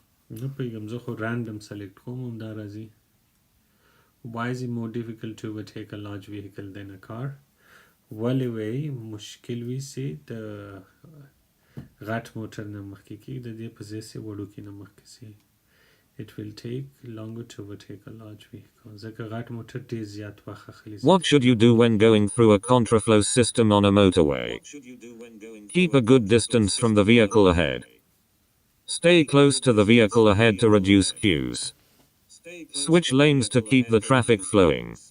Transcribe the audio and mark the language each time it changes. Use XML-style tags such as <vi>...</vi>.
<ps>نه پیغام زه خو</ps> <en>random select</en> <ps>کوم هم دا راځي.</ps> <en>Why is it more difficult to overtake a large vehicle than a car?</en> <ps>ولې وی مشکل وي چې د غټ موټر نه مخکې کېږي، د دې په ځای چې وړوکي نه مخکې شي.</ps> <en>It will take longer to overtake a large vehicle.</en> <ps>ځکه غټ موټر ډېر زیات وخت اخلي.</ps> <en>What should you do when going through a contraflow system on a motorway? Keep a good distance from the vehicle ahead. Stay close to the vehicle ahead to reduce queues. Switch lanes to keep the traffic flowing.</en>